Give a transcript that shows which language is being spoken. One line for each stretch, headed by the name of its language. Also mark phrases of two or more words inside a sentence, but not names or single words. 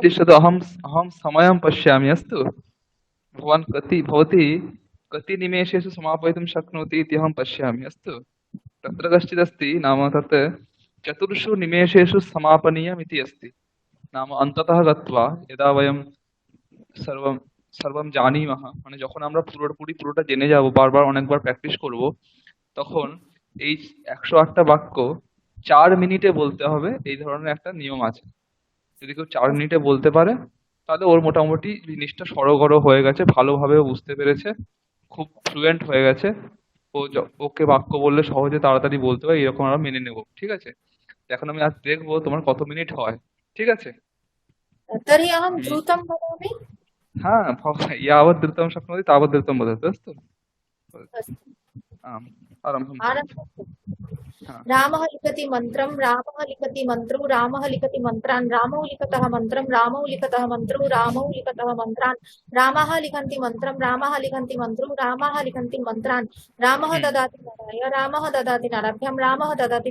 Sanskrit: तिष्ठतु, अहं समयं पश्यामि। अस्तु, भवती कति निमेषेषु समापयितुं शक्नोति इति अहं पश्यामि। अस्तु, तत्र कश्चिदस्ति, नाम तत् 4 निमेषेषु समापनीयम् इति अस्ति। नाम अन्ततः गत्वा यदा वयं सर्वं सर्वं जानीमः,
Bangla: মানে যখন আমরা পুরোটা জেনে যাব, বারবার অনেকবার প্র্যাকটিস করব, তখন এই 108টা বাক্য 4 মিনিটে বলতে হবে, এই ধরনের একটা নিয়ম আছে। যদি কেউ 4 মিনিটে বলতে পারে তাহলে ওর মোটামুটি জিনিসটা সড়গড় হয়ে গেছে, ভালোভাবে বুঝতে পেরেছে, খুব ফ্লুয়েন্ট হয়ে গেছে, ওকে বাক্য বললে সহজে তাড়াতাড়ি বলতে পারে, এরকম আমরা মেনে নেব। ঠিক আছে, এখন আমি আজ দেখবো তোমার কত মিনিট হয়। ঠিক আছে।
Sanskrit: तर्हि अहं द्रुतं वदामि। হ্যাঁ, यावत् द्रुतं शक्नोति तावत् द्रुतं वदतु। अस्तु, अस्तु। आम्, आरम्भं करोतु। आरम्भं। हा, रामः लिखति मन्त्रं रामः लिखति मन्त्रौ रामः लिखति मन्त्रान् रामौ लिखतः मन्त्रं रामौ लिखतः मन्त्रौ रामौ लिखतः मन्त्रान् रामाः लिखन्ति मन्त्रं रामाः लिखन्ति मन्त्रौ रामाः लिखन्ति मन्त्रान् रामः ददाति नराय रामः ददाति नराभ्यां रामः ददाति